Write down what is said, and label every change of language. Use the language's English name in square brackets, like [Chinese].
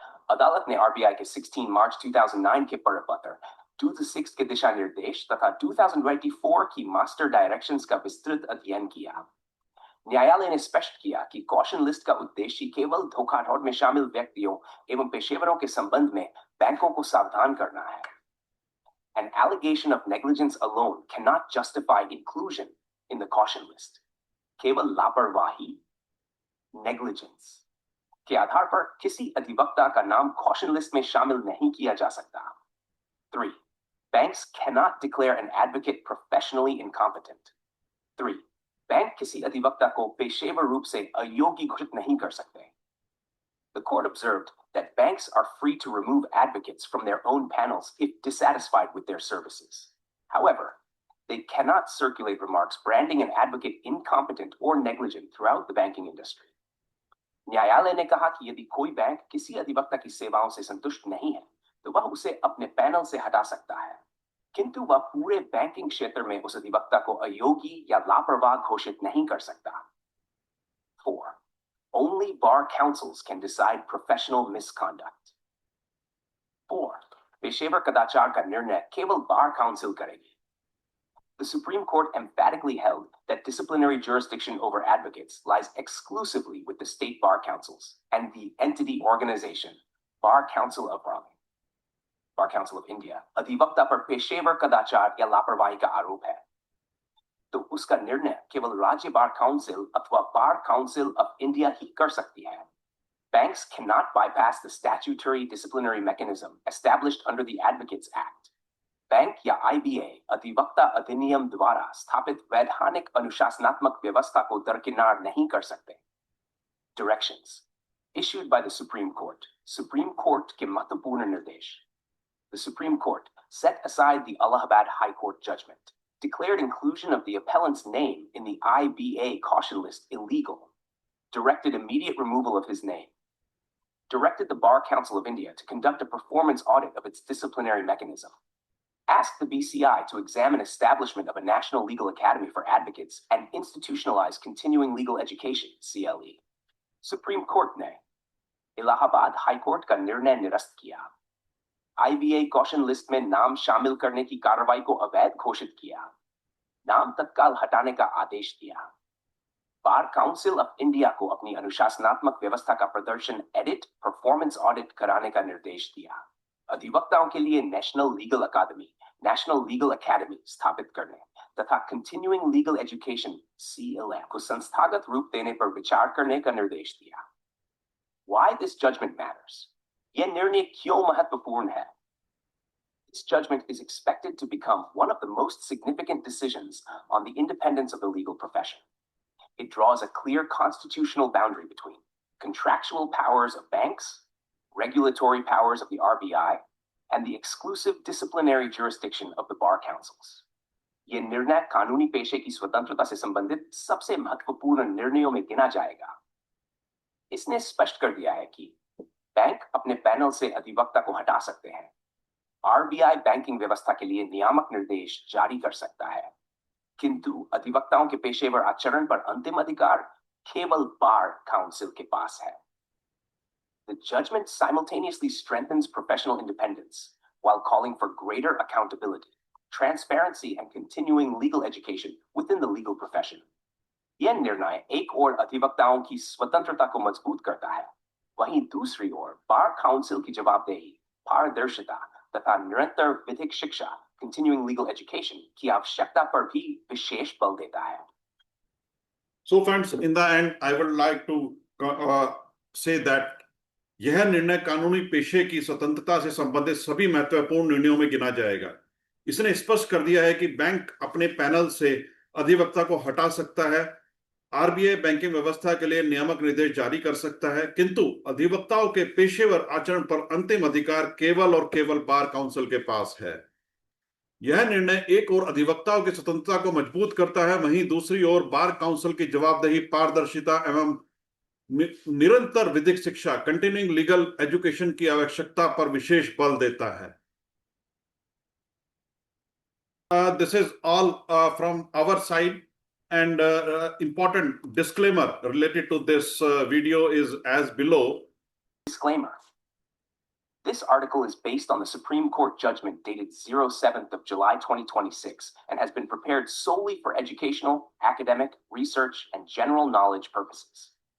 [Hindi] अदालत ने RBI के 16 मार्च 2009 के परिपत्र 2006 के दिशा निर्देश तथा 2024 की मास्टर डायरेक्शंस का विस्तृत अध्ययन किया. न्यायालय ने स्पष्ट किया कि कॉशन लिस्ट का उद्देश्य केवल धोखाधड़ी में शामिल व्यक्तियों एवं पेशेवरों के संबंध में बैंकों को सावधान करना है. [English] An allegation of negligence alone cannot justify inclusion in the caution list. [Hindi] केवल लापरवाही, negligence के आधार पर किसी अधिवक्ता का नाम caution list में शामिल नहीं किया जा सकता. 3. [English] Banks cannot declare an advocate professionally incompetent. 3. [Hindi] Bank किसी अधिवक्ता को पेशेवर रूप से अयोग्य घोषित नहीं कर सकते. [English] The court observed that banks are free to remove advocates from their own panels if dissatisfied with their services. However, they cannot circulate remarks branding an advocate incompetent or negligent throughout the banking industry. [Hindi] न्यायालय ने कहा कि यदि कोई bank किसी अधिवक्ता की सेवाओं से संतुष्ट नहीं है, तो वह उसे अपने पैनल से हटा सकता है, किंतु वह पूरे बैंकिंग क्षेत्र में उस अधिवक्ता को अयोग्य या लापरवाह घोषित नहीं कर सकता. 4. [English] Only bar counsels can decide professional misconduct. 4. [Hindi] पेशेवर कदाचार का निर्णय केवल बार काउंसिल करेगी. [English] The Supreme Court emphatically held that disciplinary jurisdiction over advocates lies exclusively with the state bar councils and the entity organization, Bar Council of India, [Hindi] अधिवक्ता पर पेशेवर कदाचार या लापरवाही का आरोप है, तो उसका निर्णय केवल राज्य बार काउंसिल अथवा बार काउंसिल ऑफ इंडिया ही कर सकती है. [English] Banks cannot bypass the statutory disciplinary mechanism established under the Advocates Act. [Hindi] Bank या IBA अधिवक्ता अधिनियम द्वारा स्थापित वैधानिक अनुशासनात्मक व्यवस्था को दरकिनार नहीं कर सकते. [English] Directions issued by the Supreme Court. [Hindi] Supreme Court के महत्वपूर्ण निर्देश. [English] The Supreme Court set aside the Allahabad High Court judgment, declared inclusion of the appellant's name in the IBA caution list illegal, directed immediate removal of his name, directed the Bar Council of India to conduct a performance audit of its disciplinary mechanism, asked the BCI to examine establishment of a National Legal Academy for Advocates and institutionalize continuing legal education, CLE. [Hindi] Supreme Court ने Allahabad high court का निर्णय निरस्त किया. IBA caution list में नाम शामिल करने की कार्रवाई को अवैध घोषित किया. नाम तत्काल हटाने का आदेश दिया. बार काउंसिल ऑफ इंडिया को अपनी अनुशासनात्मक व्यवस्था का प्रदर्शन एडिट परफॉर्मेंस ऑडिट कराने का निर्देश दिया. अधिवक्ताओं के लिए नेशनल लीगल अकादमी, नेशनल लीगल एकेडमी स्थापित करने तथा कंटिन्यूइंग लीगल एजुकेशन CLM को संस्थागत रूप देने पर विचार करने का निर्देश दिया. [English] Why this judgment matters? [Hindi] यह निर्णय क्यों महत्वपूर्ण है? [English] This judgment is expected to become one of the most significant decisions on the independence of the legal profession. It draws a clear constitutional boundary between contractual powers of banks, regulatory powers of the RBI, and the exclusive disciplinary jurisdiction of the bar councils. [Hindi] ये निर्णय कानूनी पेशे की स्वतंत्रता से संबंधित सबसे महत्वपूर्ण निर्णयों में गिना जाएगा. इसने स्पष्ट कर दिया है कि बैंक अपने पैनल से अधिवक्ता को हटा सकते हैं. RBI बैंकिंग व्यवस्था के लिए नियामक निर्देश जारी कर सकता है, किंतु अधिवक्ताओं के पेशेवर आचरण पर अंतिम अधिकार केवल बार काउंसिल के पास है. [English] The judgment simultaneously strengthens professional independence while calling for greater accountability, transparency, and continuing legal education within the legal profession. [Hindi] यह निर्णय एक ओर अधिवक्ताओं की स्वतंत्रता को मजबूत करता है, वहीं दूसरी ओर बार काउंसिल की जवाबदेही, पारदर्शिता तथा निरंतर विधिक शिक्षा, [English] continuing legal education [Hindi] की आवश्यकता पर भी विशेष बल देता है. [English] So friends, in the end, I would like to say that [Hindi] यह निर्णय कानूनी पेशे की स्वतंत्रता से संबंधित सभी महत्वपूर्ण निर्णयों में गिना जाएगा. इसने स्पष्ट कर दिया है कि बैंक अपने पैनल से अधिवक्ता को हटा सकता है. आरबीआई बैंकिंग व्यवस्था के लिए नियामक निर्देश जारी कर सकता है, किंतु अधिवक्ताओं के पेशेवर आचरण पर अंतिम अधिकार केवल और केवल बार काउंसिल के पास है. यह निर्णय एक ओर अधिवक्ताओं की स्वतंत्रता को मजबूत करता है, वहीं दूसरी ओर बार काउंसिल की जवाबदेही, पारदर्शिता एवं निरंतर विधिक शिक्षा, कंटिन्यूइंग लीगल एजुकेशन की आवश्यकता पर विशेष बल देता है. [English] This is all from our side, and important disclaimer related to this video is as below. Disclaimer. This article is based on the Supreme Court judgment dated 07th of July 2026 and has been prepared solely for educational, academic, research, and general knowledge purposes.